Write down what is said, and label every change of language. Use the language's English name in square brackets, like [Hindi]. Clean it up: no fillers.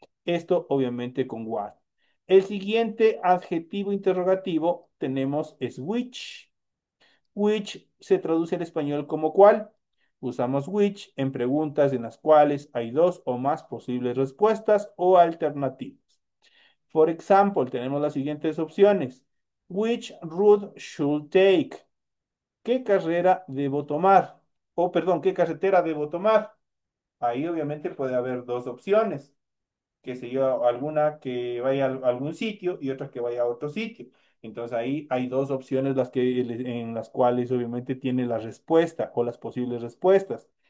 [Spanish] Esto obviamente con what. El siguiente adjetivo interrogativo tenemos es which. Which se traduce al español como cuál. Usamos which en preguntas en las cuales hay dos o más posibles respuestas o alternativas. [English] For example, [Spanish] tenemos las siguientes opciones. [English] Which route should take? [Spanish] ¿Qué carrera debo tomar? O perdón, ¿qué carretera debo tomar? Ahí obviamente puede haber dos opciones, que sé yo, alguna que vaya a algún sitio y otra que vaya a otro sitio. Entonces ahí hay dos opciones en las cuales obviamente tiene la respuesta o las posibles respuestas.